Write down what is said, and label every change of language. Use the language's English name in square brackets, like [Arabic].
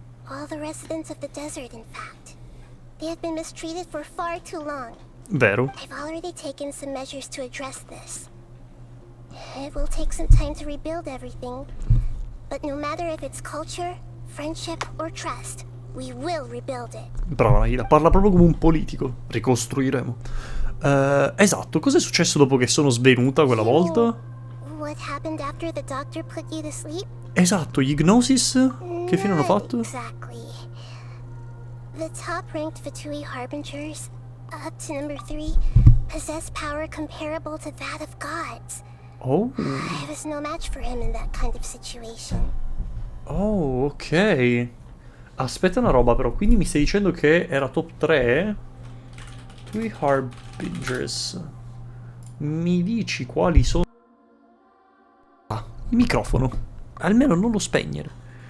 [English] All the residents of the desert, in fact. They have been mistreated for far too long. [Italian] Vero. [English] I've already taken some measures to address this. It will take some time to rebuild everything, but no matter if it's culture, friendship or trust, we will rebuild it. [Italian] Brava Naila, parla proprio come un politico. Ricostruiremo. Esatto, cos'è successo dopo che sono svenuta quella volta? [English] What happened after the doctor put you to sleep? [Italian] Esatto, gli Gnosis? Che fine hanno fatto? [English] Exactly. The top-ranked Fatui Harbingers, up to number 3, possess power comparable to that of gods. Oh. I was no match for him in that kind of situation. Oh, ok. [Italian] Aspetta una roba però, quindi mi stai dicendo che era top 3? [English] Three Harbingers. [Italian] Mi dici quali sono? Ah, il microfono. Almeno non lo spegnere.